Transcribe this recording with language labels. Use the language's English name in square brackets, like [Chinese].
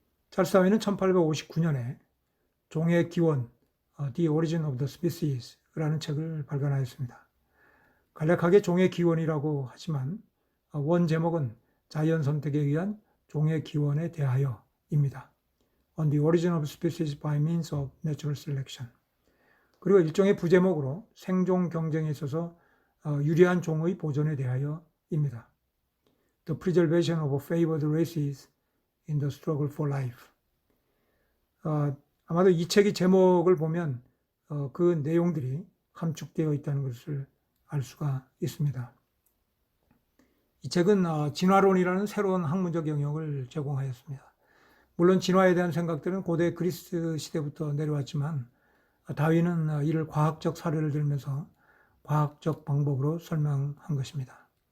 [Korean] 찰스 다윈은 1859년에 종의 기원, The Origin of the Species라는 책을 발간하였습니다. 간략하게 종의 기원이라고 하지만 원 제목은 자연 선택에 의한 종의 기원에 대하여입니다. [English] On the Origin of Species by Means of Natural Selection. [Korean] 그리고 일종의 부제목으로 생존 경쟁에 있어서 유리한 종의 보존에 대하여입니다. [English] The Preservation of Favored Races in the Struggle for Life. [Korean] 아마도 이 책의 제목을 보면 그 내용들이 함축되어 있다는 것을 알 수가 있습니다. 이 책은 진화론이라는 새로운 학문적 영역을 제공하였습니다. 물론 진화에 대한 생각들은 고대 그리스 시대부터 내려왔지만 다윈은 이를 과학적 사례를 들면서 과학적 방법으로 설명한 것입니다.